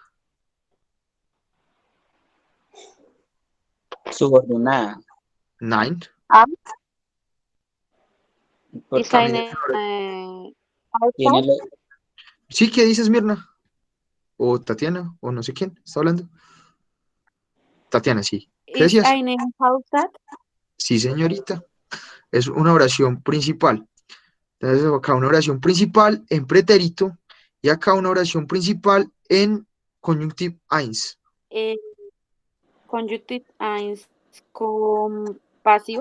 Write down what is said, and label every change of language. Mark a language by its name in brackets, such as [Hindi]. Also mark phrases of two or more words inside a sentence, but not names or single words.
[Spanish] subordinada. [German] Nein. [Spanish] Porque [German] ist [Spanish] También [German] eine [Spanish] es una tiene [German] Auszeit, [Spanish] Sí, ¿qué dices, Mirna? O Tatiana, o no sé quién está hablando. Tatiana, sí. ¿Qué [German] ist [Spanish] decías? [German] eine Auszeit, [Spanish] Sí, señorita. Es una oración principal. Entonces, acá una oración principal en pretérito y acá una oración principal en [German] conjunctive eins. Conjunctive eins [Spanish] con pasivo.